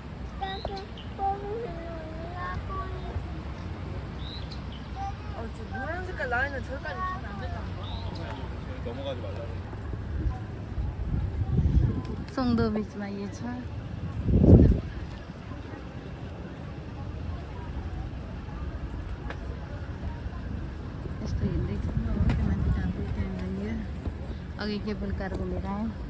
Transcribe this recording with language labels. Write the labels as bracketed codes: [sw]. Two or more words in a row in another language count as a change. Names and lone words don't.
[ko] 노란색깔 라인은 저기까지 가면 안 된다는 거. 넘어가지 말라고. [ne] सुङ्दो बिचमा यो छ यस्तो हिँड्दैछौँ अब त्यो माथि टाँपो त्यहाँनिर अघि केबुल कार घुमेर आयो